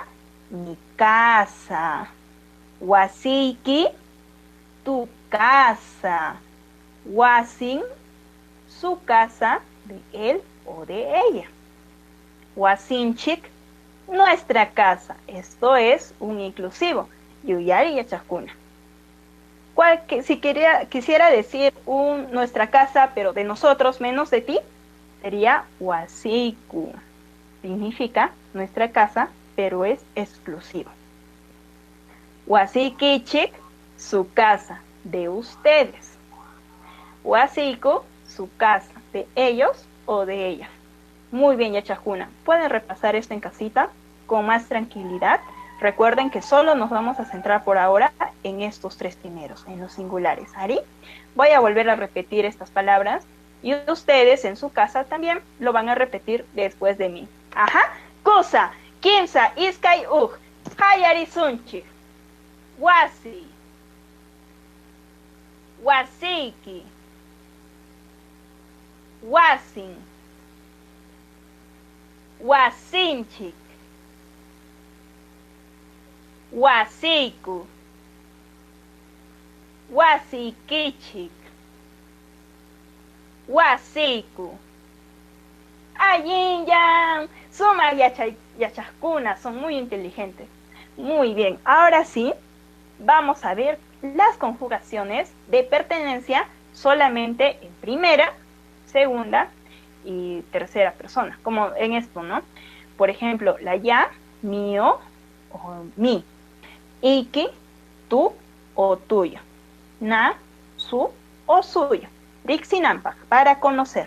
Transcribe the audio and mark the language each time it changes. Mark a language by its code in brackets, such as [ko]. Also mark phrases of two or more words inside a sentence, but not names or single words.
[es] Mi casa. Wasiki, tu casa. Wasin, su casa, de él o de ella. Wasinchik, nuestra casa. Esto es un inclusivo. [qu] Yuyari y yachakuna. [es] Si quisiera decir nuestra casa, pero de nosotros, menos de ti, sería wasiku. Significa nuestra casa, pero es exclusivo. Wasikichik, su casa, de ustedes. Wasiku, su casa, de ellos o de ellas. Muy bien, yachajuna. Pueden repasar esto en casita con más tranquilidad. Recuerden que solo nos vamos a centrar por ahora en estos tres primeros, en los singulares. Ari, voy a volver a repetir estas palabras y ustedes en su casa también lo van a repetir después de mí. Ajá. [qu] Kusa, kimsa, iskay, hayari sunchi, wasi, wasiki, wasin, wasinchik, wasiku, wasikichik, wasiku. Ayinyan, suma yachascuna, [es] son muy inteligentes. Muy bien, ahora sí, vamos a ver las conjugaciones de pertenencia solamente en primera, segunda y tercera persona, como en esto, ¿no? Por ejemplo, la ya, mío o mi, iki, tú o tuyo, na, su o suyo, rixinampa, para conocer.